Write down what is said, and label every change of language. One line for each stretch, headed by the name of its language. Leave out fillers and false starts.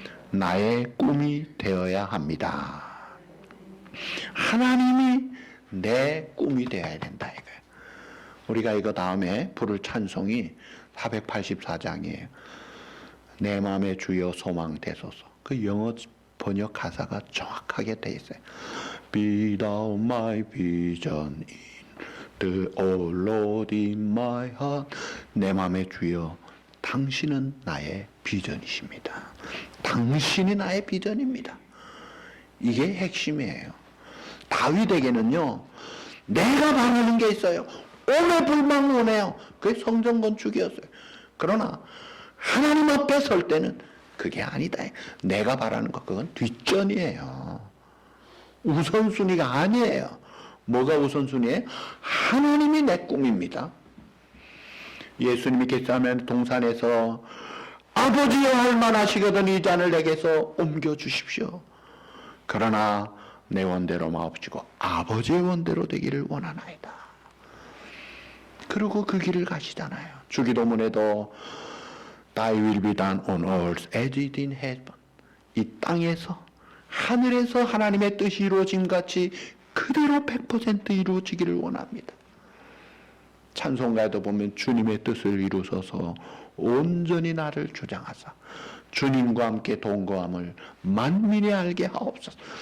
Korean: 나의 꿈이 되어야 합니다. 하나님이 내 꿈이 되어야 된다 이거예요. 우리가 이거 다음에 부를 찬송이 484장이에요. 내 마음의 주여 소망 되소서. 그 영어 번역 가사가 정확하게 돼 있어요.
English: Be thou my vision in the O Lord in my heart.
Korean: 내 마음의 주여, 당신은 나의 비전이십니다. 당신이 나의 비전입니다. 이게 핵심이에요. 다윗에게는요, 내가 바라는 게 있어요. 오매 불망원해요. 그게 성전 건축이었어요. 그러나 하나님 앞에 설 때는 그게 아니다. 내가 바라는 것, 그건 뒷전이에요. 우선순위가 아니에요. 뭐가 우선순위예요? 하나님이 내 꿈입니다. 예수님이 겟세마네 동산에서 아버지여 할 만하시거든 이 잔을 내게서 옮겨주십시오. 그러나 내 원대로 마옵시고 아버지의 원대로 되기를 원하나이다. 그리고 그 길을 가시잖아요. 주기도문에도
English: Thy will be done on earth as it in heaven.
Korean: 이 땅에서 하늘에서 하나님의 뜻이 이루어진 같이 그대로 100% 이루어지기를 원합니다. 찬송가에도 보면 주님의 뜻을 이루소서 온전히 나를 주장하사 주님과 함께 동거함을 만민이 알게 하옵소서.